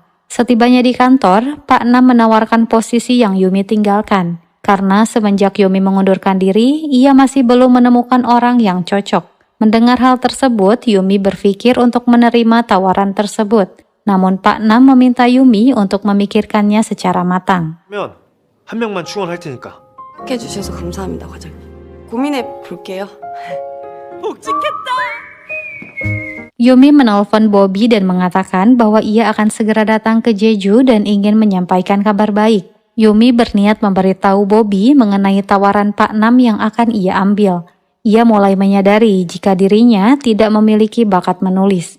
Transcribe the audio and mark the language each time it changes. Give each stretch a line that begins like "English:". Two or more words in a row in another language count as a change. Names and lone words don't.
Indonesian: Setibanya di kantor, Pak Nam menawarkan posisi yang Yumi tinggalkan. Karena semenjak Yumi mengundurkan diri, ia masih belum menemukan orang yang cocok. Mendengar hal tersebut, Yumi berpikir untuk menerima tawaran tersebut. Namun Pak Nam meminta Yumi untuk memikirkannya secara matang.
Korean: 면 한 명만 충원할 테니까. 해주셔서 감사합니다, 과장님. 고민해 볼게요.
Indonesian: Yumi menelpon Bobby dan mengatakan bahwa ia akan segera datang ke Jeju dan ingin menyampaikan kabar baik. Yumi berniat memberitahu Bobby mengenai tawaran Pak Nam yang akan ia ambil. Ia mulai menyadari jika dirinya tidak memiliki bakat menulis.